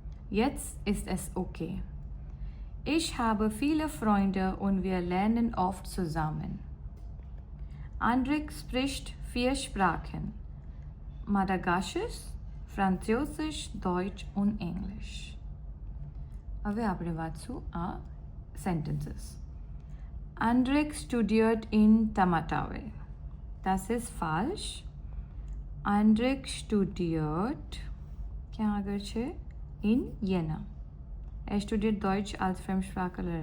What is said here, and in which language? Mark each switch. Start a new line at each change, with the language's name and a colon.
German: Jetzt ist es okay. Ich habe viele Freunde und wir lernen oft zusammen. Andrik spricht 4 Sprachen: Madagassisch, Französisch, Deutsch und Englisch.
Gujarati: હવે આપણે વાંચશું આ sentences.
German: Andrik studiert in Tamatave. Das ist falsch. Andrik studiert,
Gujarati: ક્યાં આગળ છે?
German: In Jena. Er studiert Deutsch als Fremdsprache.